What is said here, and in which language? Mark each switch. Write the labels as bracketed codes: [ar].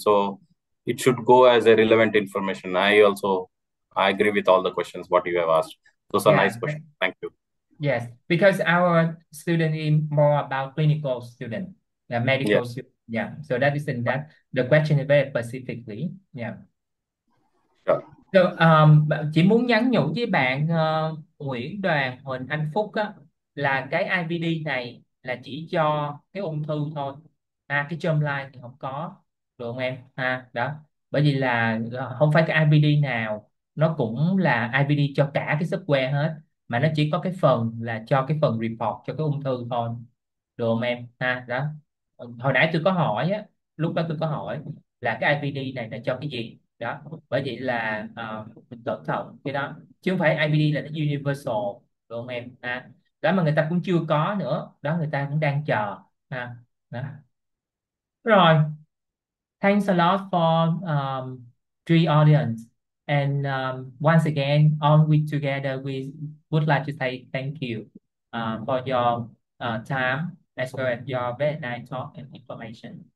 [en] So it should go as a relevant information. I agree with all the questions what you have asked. Those are nice questions. Thank you. Yes, because our student is more about clinical student, the medical student. Yeah, so that is in that the question is very specifically. Yeah. Sure. [vi] So, chỉ muốn nhắn nhủ với bạn Nguyễn Đoàn Huỳnh Anh Phúc á, là cái IVD này là chỉ cho cái ung thư thôi. Cái germline thì không có, được không em? Đó. Bởi vì là không phải cái IVD nào nó cũng là IVD cho cả cái software hết, mà nó chỉ có cái phần là cho cái phần report cho cái ung thư thôi, được không em? Đó. Hồi nãy tôi có hỏi á, lúc đó tôi có hỏi là cái IVD này là cho cái gì đó, bởi vậy là mình cẩn thận cái đó, chứ không phải IVD là nó universal, được không em? Đó mà người ta cũng chưa có nữa đó, người ta cũng đang chờ. Đó. [en] Rồi, thanks a lot for three audience. And once again, all we together, we would like to say thank you for your time as well as your very nice talk and information.